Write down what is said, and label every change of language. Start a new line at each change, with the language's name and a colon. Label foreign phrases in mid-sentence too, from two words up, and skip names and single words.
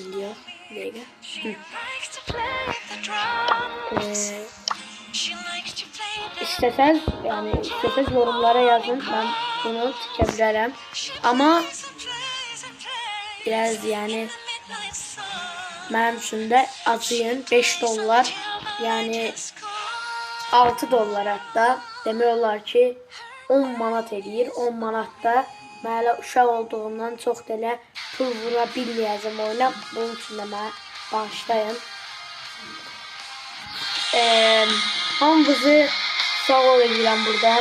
Turkish: İsteseniz yorumlara yazın. Ben bunu çekebilirim. Ama biraz yani benim için de acıyın. 5 dolar yani 6 dolar hatta demiyorlar ki 10 manat eləyir.
Azerbaijani: 10 manatta mənə uşaq olduğumdan çox da pul vura bilməyəcəm oyuna. Bunun üçün də mənə bağışlayın. Hamınızı sağ ol edirəm buradan.